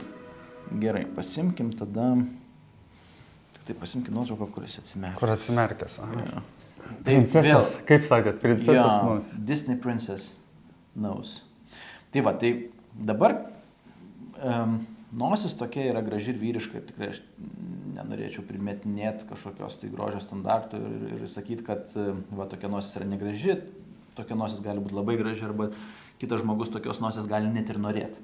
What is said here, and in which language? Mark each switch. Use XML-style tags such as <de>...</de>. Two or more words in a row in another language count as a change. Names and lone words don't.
<lt>Gerai, pasimkim tada... Tai pasimkim nuotrauką, kuris atsimerkia. Kur atsimerkęs. Ja. Princesės, kaip sakėt, princesės nose.</lt> <en>Disney Princess nose.</en> <lt>Tai va, tai dabar nosis tokia yra graži ir vyriška ir tikrai aš nenorėčiau primetinėti kažkokios tai grožio standartų ir sakyti, kad va, tokia nosis yra negraži, tokia nosis gali būti labai graži arba kitas žmogus tokios nosis gali net ir norėti.</lt>